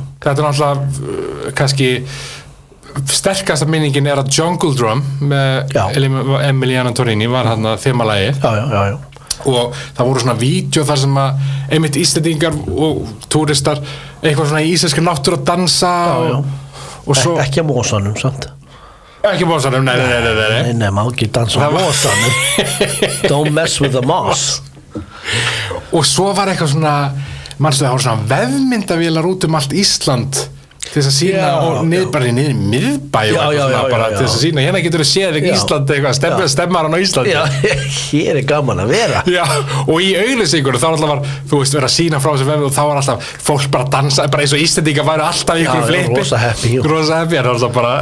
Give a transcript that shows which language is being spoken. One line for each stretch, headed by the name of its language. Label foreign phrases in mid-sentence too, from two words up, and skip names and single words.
Icelandic: Þetta er náttúrulega kannski sterkasta minningin að Jungle Drum með Emiliana Torrini var hann að þemalagið. Já. Og það voru svona vídeo þar sem að einmitt Íslendingar og túristar eitthvað svona í íslenskri náttúru að dansa og svo... Ekki að mosanum, sant? Ekki að mosanum, nei, má ekki dansa á mosanum.
English: Don't mess with the moss.
Icelandic: Og svo var eitthvað svona, manstu það voru svona vefmyndavélar út allt Ísland til þess að sína og bara niður í miðbæ bara til þess að sína, hérna getur þú séð Íslandi eitthvað, stemmar hann á Íslandi hér gaman að vera og í auglýsingunum þá alltaf var þú veist, verið að sína frá þessu vefðu og þá var alltaf fólk bara að dansa, bara eins og Íslendingar væru alltaf í ykkur flipi, rosa happy það er alltaf bara